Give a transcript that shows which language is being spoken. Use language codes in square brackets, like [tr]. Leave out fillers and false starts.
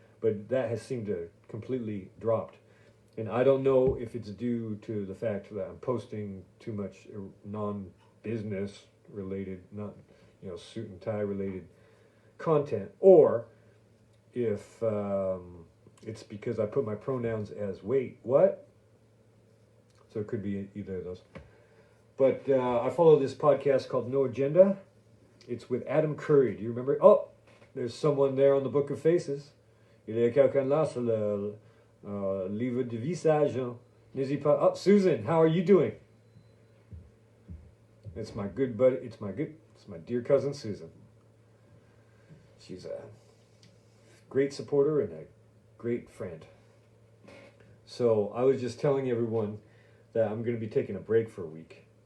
[en] But that has seemed to completely dropped. And I don't know if it's due to the fact that I'm posting too much non-business related, not suit and tie related content, or if it's because I put my pronouns as wait, what? So it could be either of those. But I follow this podcast called No Agenda. It's with Adam Curry. Do you remember? Oh, there's someone there on the Book of Faces. [fr] Il y a quelqu'un là sur le livre de visage. N'hésitez pas. [en] Oh, Susan, how are you doing? It's my good buddy. It's my dear cousin Susan. She's a great supporter and a great friend. So I was just telling everyone that I'm going to be taking a break for a week.